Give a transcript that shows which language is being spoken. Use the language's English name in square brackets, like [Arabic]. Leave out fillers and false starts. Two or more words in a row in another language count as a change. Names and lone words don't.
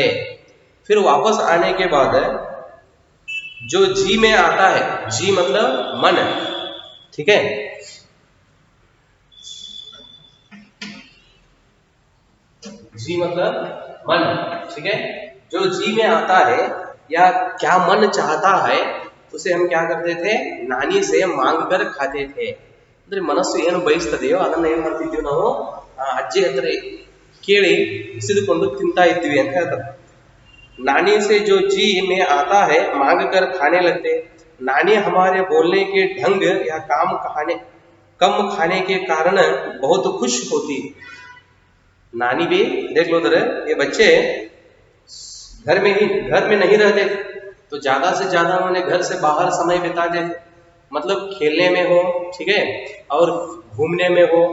[Hindi] फिर वापस आने के बाद जो जी में आता है, जी मतलब मन, ठीक है, जी मतलब मन, ठीक है। जो जी में आता है या क्या मन चाहता है, उसे हम क्या करते थे, नानी से मांग कर खाते थे। [Kannada] ಅಂದ್ರೆ ಮನಸ್ಸು ಏನು ಬಯಸ್ತದೆಯೋ ಅದನ್ನ ಏನ್ ಮಾಡ್ತಿದ್ವಿ ನಾವು, ಅಜ್ಜಿ ಹತ್ರ ಕೇಳಿ ಇಸಿದುಕೊಂಡು ತಿಂತಾ ಇದ್ವಿ ಅಂತ ಹೇಳ್ತಾರೆ। [Hindi] नानी से जो जी में आता है मांग कर खाने लगते। नानी हमारे बोलने के ढंग या कम खाने के कारण बहुत खुश होती। नानी भी देख लो, ये बच्चे घर में नहीं रहते, तो ज्यादा से ज्यादा उन्होंने घर से बाहर समय बिताते थे, मतलब खेलने में हो, ठीक है, और घूमने में हो।